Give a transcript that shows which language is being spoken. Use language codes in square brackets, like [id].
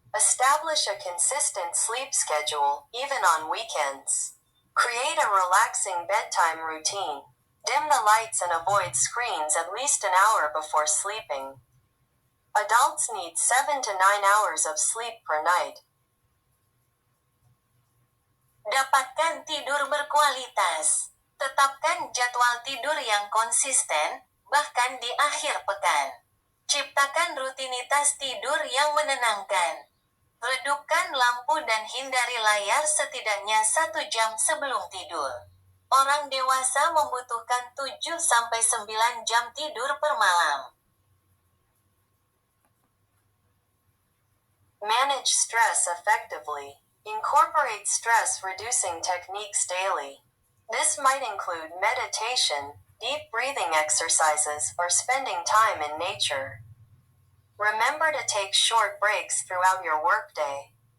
[en] Establish a consistent sleep schedule, even on weekends. Create a relaxing bedtime routine. Dim the lights and avoid screens at least an hour before sleeping. Adults need 7 to 9 hours of sleep per night. [id] Dapatkan tidur berkualitas. Tetapkan jadwal tidur yang konsisten, bahkan di akhir pekan. Ciptakan rutinitas tidur yang menenangkan. Redupkan lampu dan hindari layar setidaknya 1 jam sebelum tidur. Orang dewasa membutuhkan 7-9 jam tidur per malam. [en] Manage stress effectively. Incorporate stress-reducing techniques daily. This might include meditation, deep breathing exercises, or spending time in nature. Remember to take short breaks throughout your workday.